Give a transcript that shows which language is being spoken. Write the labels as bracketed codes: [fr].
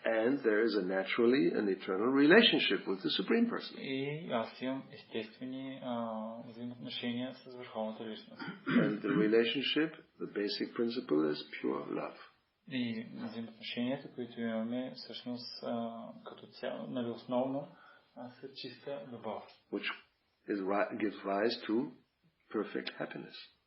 [en] And there is a naturally an eternal relationship with the Supreme Person. [bg] И аз имам естествени взаимоотношения с върховната личност. [en] And the relationship, the basic principle is pure love. [bg] И взаимоотношенията, които имаме, всъщност като цяло, основно са чиста любов. [en] Which gives rise to perfect happiness.